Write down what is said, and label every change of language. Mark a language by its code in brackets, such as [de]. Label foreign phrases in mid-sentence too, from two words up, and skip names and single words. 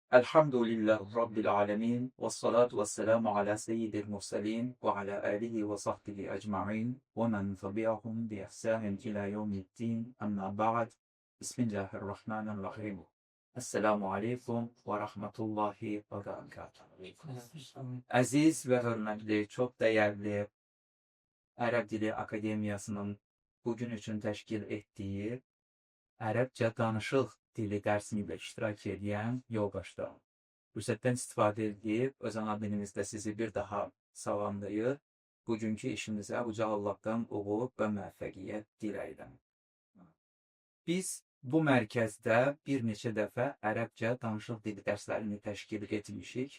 [ar] الحمد لله رب العالمين. والصلاة والسلام على سيد المرسلين وعلى آله وصحبه أجمعين ومن تبعهم بإحسان إلى يوم الدين. أما بعد. بسم الله الرحمن الرحيم. السلام عليكم ورحمة الله وبركاته. [tr] Aziz ve hürmetli, çok değerli Arap Dili Akademiyasının bugün için teşkil ettiği [az] Ərəbcə danışıq dili dərsimizdə iştirak edən yoldaşlarım. Fürsətdən istifadə edib öz ana dilimizdə sizi bir daha salamlayır. Bugünkü işimizə uca Allahdan uğur və müvəffəqiyyət diləyirəm. Biz bu mərkəzdə bir neçə dəfə ərəbcə danışıq dili dərslərini təşkil etmişik.